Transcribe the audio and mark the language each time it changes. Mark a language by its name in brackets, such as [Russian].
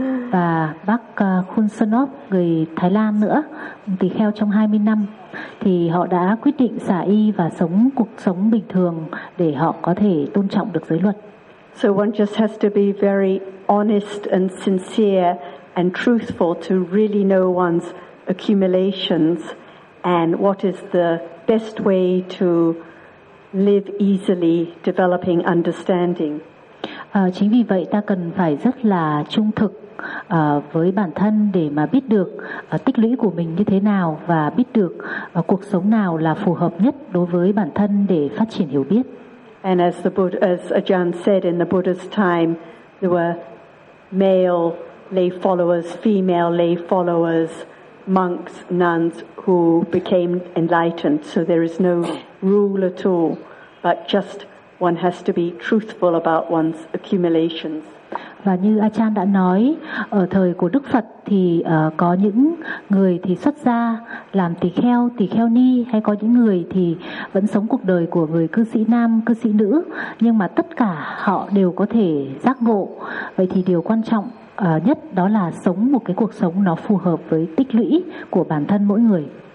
[Vietnamese] và bác Khun Sonop người Thái Lan nữa, tỳ kheo trong 20 năm, thì họ đã quyết định xả y và sống cuộc sống bình thường để họ có thể tôn trọng được giới luật. [English] So one just has to be very honest and sincere and truthful to really know one's accumulations and what is the best way to live easily developing understanding. [Vietnamese] Chính vì vậy ta cần phải rất là trung thực với bản thân để mà biết được tích lũy của mình như thế nào và biết được cuộc sống nào là phù hợp nhất đối với bản thân để phát triển hiểu biết. [English] And as the Buddha, as Ajahn said, in the Buddha's time there were male lay followers, female lay followers, monks, nuns who became enlightened. So there is no rule at all, but just one has to be truthful about one's accumulations. [Vietnamese] Và như Achan đã nói, ở thời của Đức Phật thì có những người thì xuất gia làm tỳ kheo ni, hay có những người thì vẫn sống cuộc đời của người cư sĩ nam, cư sĩ nữ, nhưng mà tất cả họ đều có thể giác ngộ. Vậy thì điều quan trọng nhất đó là sống một cái cuộc sống nó phù hợp với tích lũy của bản thân mỗi người.